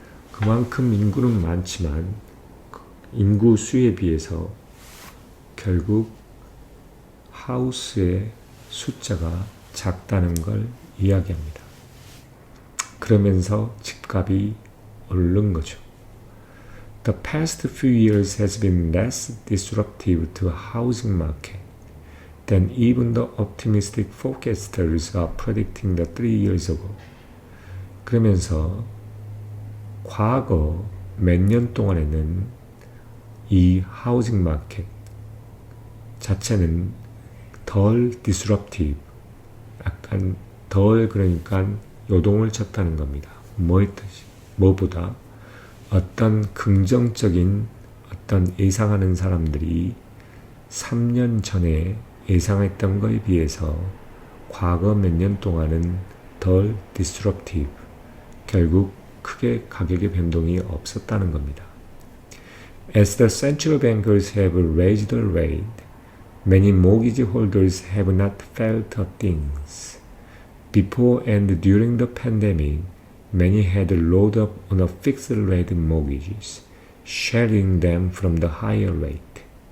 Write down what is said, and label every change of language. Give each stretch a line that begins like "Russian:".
Korean: 그만큼 인구는 많지만 인구 수에 비해서 결국 하우스의 숫자가 작다는 걸 이야기합니다. 그러면서 집값이 오른 거죠.
English: The past few years has been less disruptive to the housing market than even the optimistic forecasters are predicting the 3 years ago.
Korean: 그러면서 과거 몇 년 동안에는 이 하우징 마켓 자체는 덜 disruptive, 약간 덜 그러니까 요동을 쳤다는 겁니다. 뭐보다 어떤 긍정적인 어떤 예상하는 사람들이 3년 전에 예상했던 것에 비해서 과거 몇 년 동안은 덜 disruptive, 결국 크게 가격의 변동이 없었다는 겁니다.
English: As the central bankers have raised the rate, many mortgage holders have not felt a thing. Before and during the pandemic, many had loaded up on a fixed rate mortgages, sharing them from the higher rate.